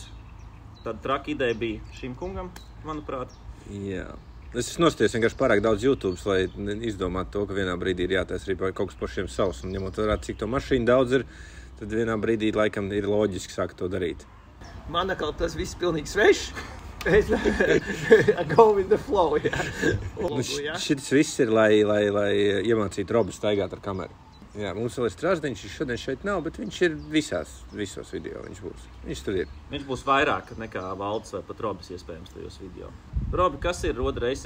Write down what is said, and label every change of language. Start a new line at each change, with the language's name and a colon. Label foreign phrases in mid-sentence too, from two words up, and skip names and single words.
Latvian: Tāda traka ideja bija šim kungam, manuprāt. Jā. Es esmu nostājies vienkārši pārāk daudz YouTube, lai izdomātu to, ka vienā brīdī ir jātais arī kaut kas pašiem savs. Un ņemot vērā, cik to mašīnu daudz ir, tad vienā brīdī laikam ir loģiski sākt to darīt. Man atkal tas viss pilnīgi svešs.
English: I go with the flow,
Latvian: jā. Šis viss ir, lai iemācītu Robu staigāt ar kameru. Jā, mums vēl ir Strasdiņš, viņš šodien šeit nav, bet viņš ir visos video, viņš būs. Viņš tur ir. Viņš būs vairāk nekā Valdis vai pat Robis iespējams tajos video. Robi, kas ir
English: Road Racing?